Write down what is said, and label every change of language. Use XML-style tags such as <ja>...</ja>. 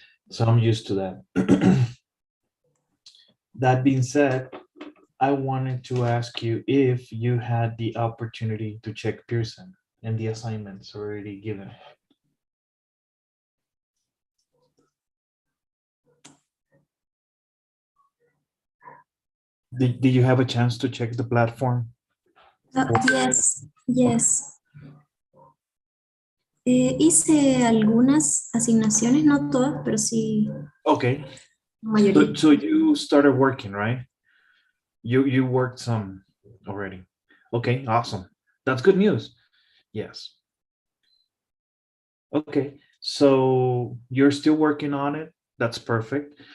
<en>So I'm used to that. That being said, I wanted to ask you if you had the opportunity to check Pearson and the assignments already given. Did you have a chance to check the platform? Yes, yes.</en> <es>Hice algunas asignaciones, no todas, pero sí</es> <en>Okay.</en> <es>la mayoría.</es> <en>so you started working, right? You worked some already. Okay, awesome. That's good news. Yes. Okay. So you're still working on it. That's perfect.</en>